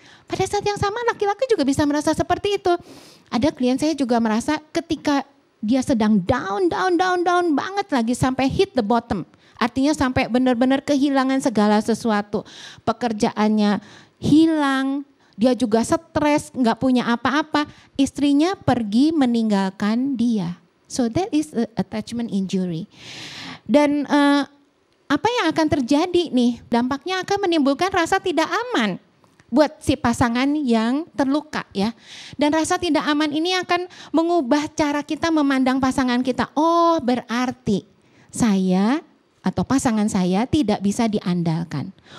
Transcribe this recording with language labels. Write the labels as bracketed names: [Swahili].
[Indonesian] Pada saat yang sama laki-laki juga bisa merasa seperti itu. Ada klien saya juga merasa ketika dia sedang down banget lagi sampai [English] hit the bottom. [Indonesian] Artinya sampai benar-benar kehilangan segala sesuatu. Pekerjaannya hilang, dia juga stres, gak punya apa-apa. Istrinya pergi meninggalkan dia. [English] So that is attachment injury. [Indonesian] Dan apa yang akan terjadi nih? Dampaknya akan menimbulkan rasa tidak aman buat si pasangan yang terluka ya. Dan rasa tidak aman ini akan mengubah cara kita memandang pasangan kita. Oh berarti saya atau pasangan saya tidak bisa diandalkan.